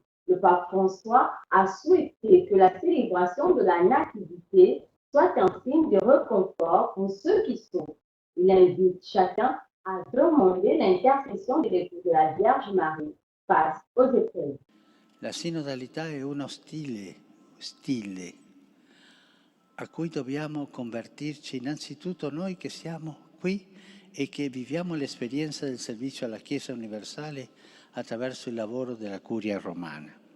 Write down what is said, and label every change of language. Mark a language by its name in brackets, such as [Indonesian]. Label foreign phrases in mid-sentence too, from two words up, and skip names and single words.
[French] Le pape François a souhaité que la célébration de la Nativité soit un signe de réconfort pour ceux qui souffrent. Il invite chacun à demander l'intercession de l'époux de la Vierge Marie face aux épreuves. [Italian] La sinodalità è uno stile a cui dobbiamo convertirci innanzitutto noi che siamo qui e che viviamo l'esperienza del servizio alla Chiesa universale attraverso il lavoro della Curia romana.